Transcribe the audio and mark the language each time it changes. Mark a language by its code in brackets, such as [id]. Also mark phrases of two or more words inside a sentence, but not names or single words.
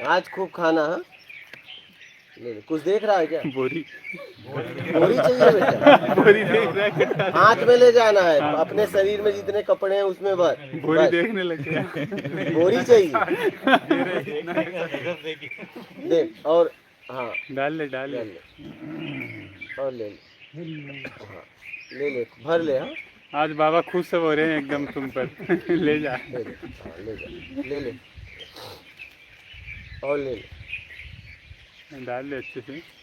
[hi] आज खूब खाना। हाँ ले ले। कुछ देख रहा है क्या? बोरी चाहिए बेटा? बोरी देख रहा है। हाथ में ले जाना है। अपने शरीर में जितने कपड़े हैं उसमें भर। बोरी बस। देखने लग गया। बोरी चाहिए? देख। और हाँ डाल ले ले ले। और ले ले। हाँ ले भर ले। हाँ आज बाबा खुश हो रहे हैं एकदम तुम पर। ले जा। ले ले। हाँ ले जा। ले और ले डाल ले अच्छे से।